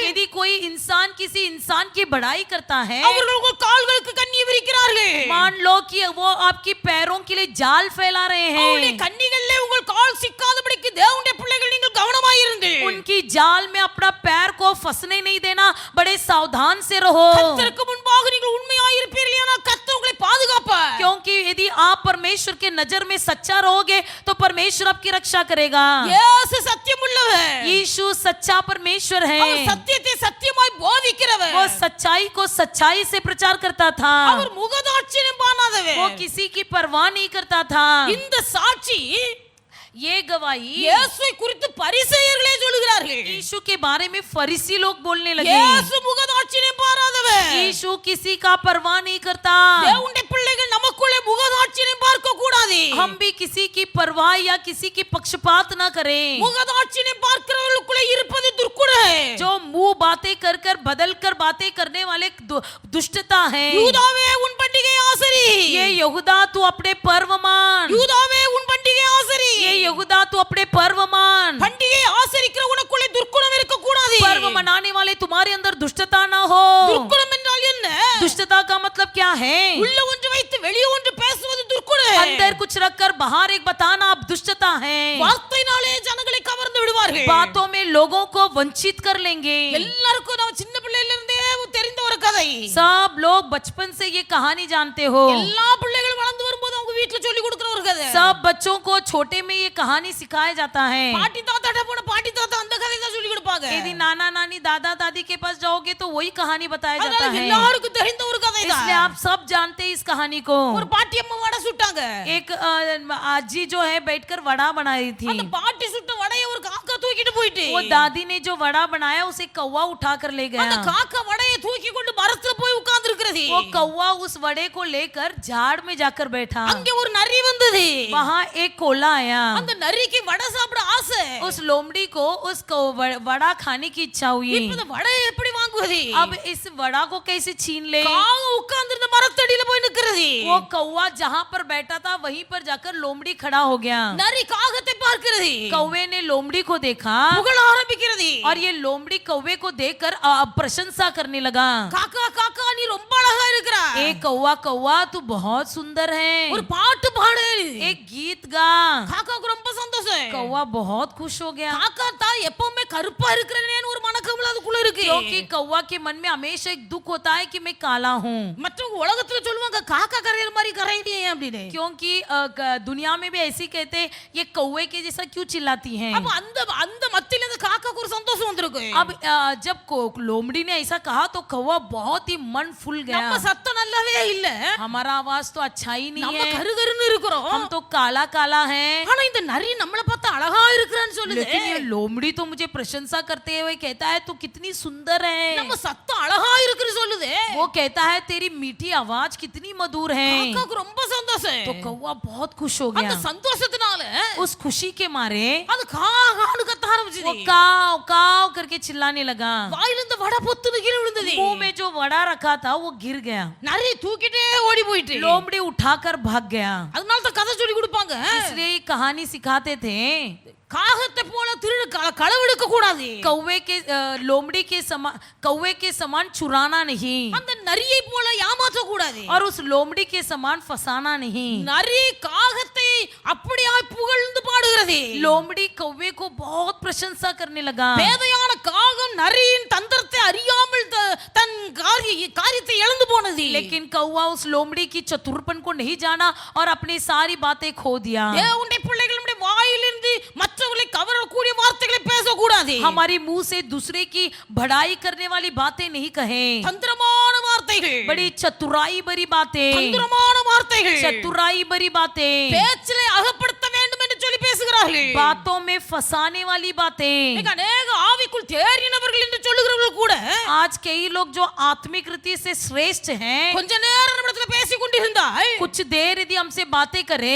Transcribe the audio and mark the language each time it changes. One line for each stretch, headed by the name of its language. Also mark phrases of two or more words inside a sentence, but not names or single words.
Hindi: यदि कोई इंसान किसी इंसान की बड़ाई करता है,
Tamil: அவர்கள் உங்கள் கால்களுக்கு கண்ணி விரிக்கிறார்கள்.
Hindi: मान लो कि वो आपकी पैरों के लिए जाल फैला रहे
Tamil: அவருடைய
Hindi: हैं,
Tamil: கண்ணிகளிலே உங்கள் கால் சிக்காதபடிக்கு தேவனுடைய பிள்ளைகள் நீங்கள் கவனமாயிருந்து
Hindi: उनकी जाल में अपना पैर को फंसने नहीं देना, बड़े सावधान से रहो।
Tamil: கர்த்தருக்கு முன்பாக நீங்கள் உண்மையாயிருப்பீர்களானால் கர்த்தர் உங்களை பாதுகாப்பார்.
Hindi: क्योंकि यदि आप परमेश्वर के नजर में सच्चा रहोगे तो परमेश्वर आपकी रक्षा करेगा।
Tamil: இயேசு சத்தியமுள்ளவர்,
Hindi: यीशु सच्चा परमेश्वर है।
Tamil: அவர் சத்தியத்தை சத்தியமாய் போதிக்கிறவர்,
Hindi: वो सच्चाई को सच्चाई से प्रचार करता था।
Tamil: அவர் முகதாட்சியம் பாராதவர்.
Hindi: वो किसी की परवाह नहीं करता था।
Tamil: இந்த சாட்சி
Hindi: ये गवाही
Tamil: இயேசுவை குறித்து பரிசேயர்களே சொல்கிறார்கள்.
Hindi: यीशु के बारे में फरीसी लोग बोलने लगे।
Tamil: இயேசு முகதாட்சியம் பாராதவர்.
Hindi: यीशु किसी का परवाह नहीं करता।
Tamil: தேவனுடைய பிள்ளைகள் நமக்குள்ளே முகதாட்சியம் பார்க்க கூடாது.
Hindi: हम भी किसी की परवाह या किसी की पक्षपात ना करें।
Tamil: முகதாட்சியம் பார்க்கிறவர்களுக்குள்ளே இருப்பது துர்க்குணம்.
Hindi: जो मुंह बातें कर कर बदल कर बातें करने वाले दुष्टता है।
Tamil: யூதாவே உன் பண்டிகை ஆசரி,
Hindi: ये यहूदा तू अपने पर्व मान,
Tamil: யூதாவே உன் பண்டிகை ஆசரி.
Hindi: ये यहूदा तू अपने पर्व मान।
Tamil: பண்டிகை ஆசரிக்கிற உனக்குள்ளே துர்க்குணம் இருக்க கூடாது.
Hindi: पर्व मनाने वाले तुम्हारे अंदर दुष्टता ना हो।
Tamil: துர்க்குணம் என்றால் என்ன?
Hindi: दुष्टता का मतलब क्या है?
Tamil: உள்ள ஒன்று வைத்து வெளியே ஒன்று பேசுவது துர்க்குணம்.
Hindi: अंदर कुछ रखकर बाहर एक बताना अब दुष्टता है।
Tamil: வார்த்தையினாலே ஜனங்களை கவர்ந்து விடுவார்கள்.
Hindi: बातों में लोगों को वंचित कर लेंगे।
Tamil: எல்லாருக்கும் நம்ம சின்ன பிள்ளையில இருந்தே தெரிந்த ஒரு கதை.
Hindi: सब लोग बचपन से ये कहानी जानते हो।
Tamil: எல்லா பிள்ளைகளும் வளர்ந்து வரும்போது அவங்க வீட்ல சொல்லி கொடுக்கிற ஒரு கதை.
Hindi: सब बच्चों को छोटे में ये कहानी सिखाया जाता है।
Tamil: பாட்டி தாத்தாட்ட போன பாட்டி தாத்தா அந்த கதை தான் சொல்லி கொடுப்பாங்க.
Hindi: यदि नाना नानी दादा दादी के पास जाओगे तो वही कहानी बताया जाता
Tamil: அதனால
Hindi: है।
Tamil: எல்லாருக்கும் தெரிந்த ஒரு கதை தான்.
Hindi: इसलिए आप सब जानते हैं इस कहानी को।
Tamil: ஒரு பாட்டி அம்மா வடை சுட்டாங்க.
Hindi: एक आजी जो है बैठकर वड़ा बना रही थी।
Tamil: அந்த பாட்டி சுட்ட வடையை ஒரு காக்கா தூக்கிட்டு போயிட்டு,
Hindi: वो दादी ने जो वड़ा बनाया उसे कौवा उठा कर ले
Tamil: அந்த
Hindi: गया।
Tamil: காக்கா வடையை தூக்கி கொண்டு மரத்துல போய் உட்கார்ந்து இருக்கிறது.
Hindi: वो कौवा उस वड़े को लेकर झाड़ में जाकर बैठा।
Tamil: அங்கே ஒரு நரி வந்தது.
Hindi: वहाँ एक कोला आया।
Tamil: அந்த நரிக்கு வடை சாப்பிட ஆசை.
Hindi: उस लोमड़ी को उस वड़ा खाने की इच्छा हुई।
Tamil: இப்ப இந்த வடையை எப்படி வாங்குவது?
Hindi: अब इस वड़ा को कैसे छीन ले?
Tamil: காகம் உட்கார்ந்து இருந்த மரத்தடியில போய் நிக்கிறது.
Hindi: वो कौवा जहाँ पर बैठा था वहीं पर जाकर लोमड़ी खड़ा हो गया।
Tamil: நரி காகத்தை பார்க்கிறது.
Hindi: कौवे ने लोमड़ी को देखा
Tamil: புகழ ஆரம்பிக்கிறது.
Hindi: और ये लोमड़ी कौवे को देखकर प्रशंसा करने लगा।
Tamil: காக்கா காக்கா நீ ரொம்ப அழகா இருக்கிற.
Hindi: ए कौवा कौवा तू बहुत सुंदर है,
Tamil: ஒரு பாட்டு பாடு.
Hindi: एक गीत गा।
Tamil: காக்காக்கு ரொம்ப சந்தோஷம்.
Hindi: कौवा बहुत खुश हो गया
Tamil: காக்கா தான் எப்பவுமே கருப்பா இருக்கிறேன்னு ஒரு மனக்கவலை அதுக்குள்ள இருக்கு.
Hindi: क्योंकि कौवा के मन में हमेशा एक दुख होता है कि मैं काला हूँ।
Tamil: மற்றவங்க உலகத்துல சொல்லுவாங்க காக்கா கரையிற மாதிரி கரையிறியே அப்படின்னு.
Hindi: क्योंकि दुनिया में भी ऐसी कहते हैं ये कौवे के जैसा क्यों चिल्लाती हैं।
Tamil: அப்ப அந்த அந்த மத்தியில இந்த காக்காக்கு ஒரு சந்தோஷம் வந்திருக்கு.
Hindi: अब जब लोमड़ी ने ऐसा कहा तो कौवा बहुत ही मन फूल
Tamil: நம்ம
Hindi: गया।
Tamil: சத்தம் நல்லாவே இல்ல.
Hindi: हमारा आवाज तो अच्छा ही नहीं
Tamil: நம்ம
Hindi: है,
Tamil: கருகருன்னு இருக்கிறோம்.
Hindi: हम तो काला काला हैं।
Tamil: ஆனா இந்த நரி நம்மள பார்த்து அழகா இருக்கிறான்னு சொல்லுது.
Hindi: लेकिन ये लोमड़ी तो मुझे प्रशंसा करते हुए कहता है तू कितनी सुंदर है।
Tamil: நம்ம சத்தம் அழகா இருக்குன்னு சொல்லுது.
Hindi: वो कहता है तेरी मीठी आवाज कितनी मधुर है।
Tamil: காக்காக்கு ரொம்ப சந்தோஷம்.
Hindi: तो कौवा बहुत खुश हो
Tamil: அந்த
Hindi: गया।
Tamil: சந்தோஷத்தினால
Hindi: उस खुशी के मारे
Tamil: அது காகான்னு கத்த
Hindi: वो
Tamil: ஆரம்பிச்சது.
Hindi: काव काव करके चिल्लाने लगा।
Tamil: வாயில இருந்து வடை பொத்துன்னு கீழே விழுந்தது.
Hindi: मुंह में जो वड़ा रखा था वो गिर गया।
Tamil: நரி தூக்கிட்டே ஓடி போயிட்டு.
Hindi: लोमड़ी उठाकर भाग गया।
Tamil: அதனால தான் கதை சொல்லி கொடுப்பாங்க.
Hindi: इसलिए ये कहानी सिखाते थे
Tamil: காகத்தை போல திருடு களவெடுக்க கூடாது.
Hindi: कौवे के समान चुराना नहीं
Tamil: அந்த நரியை போல ஏமாற்ற கூடாது.
Hindi: और उस लोमड़ी के समान फसाना नहीं।
Tamil: நரி காகத்தை அப்படியே புகழ்ந்து பாடுகிறது.
Hindi: लोमड़ी कौवे को बहुत प्रशंसा करने लगा।
Tamil: பேதையான காகம் நரியின் தந்திரத்தை அறியாமல் தன் காரியத்தை இழந்து போனது.
Hindi: लेकिन कौवा उस लोमड़ी की चतुरपन को नहीं जाना और अपनी सारी बातें खो दिया।
Tamil: தேவனுடைய பிள்ளைகளுடைய வாயிலிருந்து மற்றவர்களை கவரக்கூடிய வார்த்தைகளை பேசக்கூடாது.
Hindi: हमारी मुंह से दूसरे की बढ़ाई करने वाली बातें नहीं कहे।
Tamil: தந்திரமான வார்த்தைகள்,
Hindi: बड़ी चतुराई भरी बातें,
Tamil: தந்திரமான வார்த்தைகள்,
Hindi: चतुराई भरी बातें,
Tamil: பேச்சிலே அகப்படுத்த வேண்டும் என்று சொல்லி பேசுகிறார்கள்.
Hindi: बातों में फंसाने वाली बातें।
Tamil: இன்னைக்கு अनेक ஆவிக்குள் தேறினவர்கள் என்று சொல்லுகிறவர்கள் கூட
Hindi: आज कई लोग जो आत्मिक रीति से श्रेष्ठ हैं,
Tamil: கொஞ்ச நேரம் நம்மிடத்துல பேசிக் கொண்டிருந்தால்
Hindi: कुछ देर यदि हमसे बातें करें,